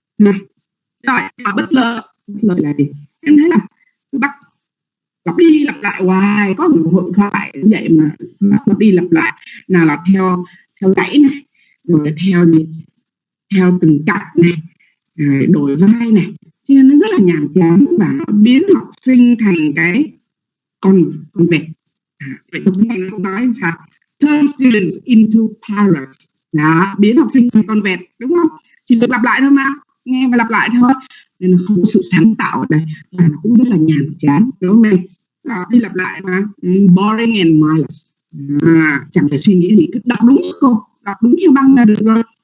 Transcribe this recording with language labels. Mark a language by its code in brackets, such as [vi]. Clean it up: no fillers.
[vi] Rồi mà bất lợi là gì? Em thấy là cứ bắt lặp đi lặp lại hoài, có một hội thoại như vậy mà lặp đi lặp lại, nào là theo dãy này, rồi theo từng cặp này, đổi vai này, cho nên nó rất là nhàm chán và nó biến học sinh thành cái con vẹt. Vậy tiếng Anh cũng nói sao? [en] Turn students into parrots. [vi] Đó, biến học sinh thành con vẹt, đúng không? Chỉ được lặp lại thôi mà, nghe và lặp lại thôi, nên nó không có sự sáng tạo ở đây và nó cũng rất là nhàm chán, đúng không em? Đi lặp lại mà, [en] boring and mindless. [vi] Chẳng phải suy nghĩ gì, cứ đọc đúng cô, đọc đúng theo băng là được rồi.